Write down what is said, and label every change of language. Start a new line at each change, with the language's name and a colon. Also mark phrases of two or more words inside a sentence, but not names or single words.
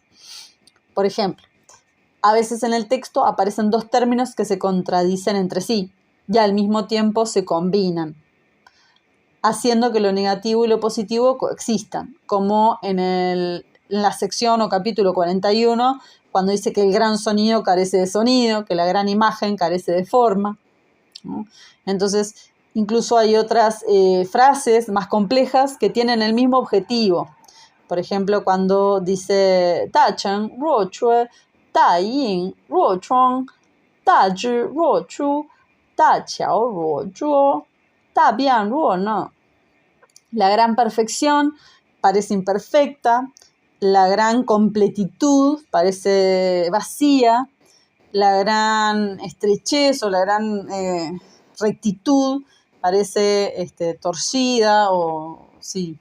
Spanish: Por ejemplo, a veces en el texto aparecen dos términos que se contradicen entre sí y al mismo tiempo se combinan, haciendo que lo negativo y lo positivo coexistan, como en la sección o capítulo 41, cuando dice que el gran sonido carece de sonido, que la gran imagen carece de forma, ¿no? Entonces, incluso hay otras frases más complejas que tienen el mismo objetivo. Por ejemplo, cuando dice
Chinese: 大成若缺，大盈若冲，大直若屈，大巧若拙，大辩若讷.
Spanish: La gran perfección parece imperfecta, la gran completitud parece vacía, la gran estrechez o la gran rectitud parece torcida o sí.